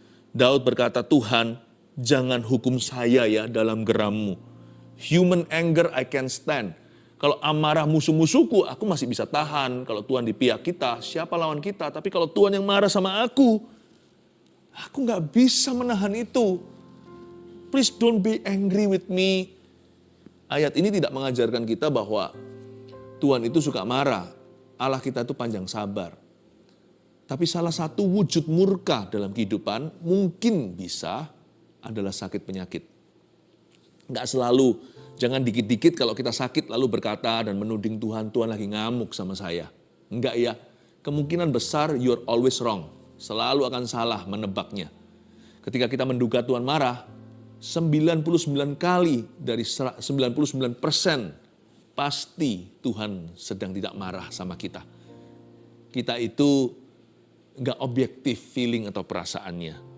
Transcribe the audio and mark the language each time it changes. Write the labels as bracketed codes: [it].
[id] Daud berkata, Tuhan jangan hukum saya ya dalam geram-Mu. [en] Human anger I can stand. [id] Kalau amarah musuh-musuhku, aku masih bisa tahan. Kalau Tuhan di pihak kita, siapa lawan kita? Tapi kalau Tuhan yang marah sama aku gak bisa menahan itu. [en] Please don't be angry with me. [id] Ayat ini tidak mengajarkan kita bahwa Tuhan itu suka marah. Allah kita itu panjang sabar. Tapi salah satu wujud murka dalam kehidupan mungkin bisa adalah sakit penyakit. Nggak selalu, jangan dikit-dikit kalau kita sakit lalu berkata dan menuding Tuhan, Tuhan lagi ngamuk sama saya. Enggak ya, kemungkinan besar [en] you're always wrong. [id] Selalu akan salah menebaknya. Ketika kita menduga Tuhan marah, 99 kali dari 99% pasti Tuhan sedang tidak marah sama kita. Kita itu enggak objektif feeling atau perasaannya.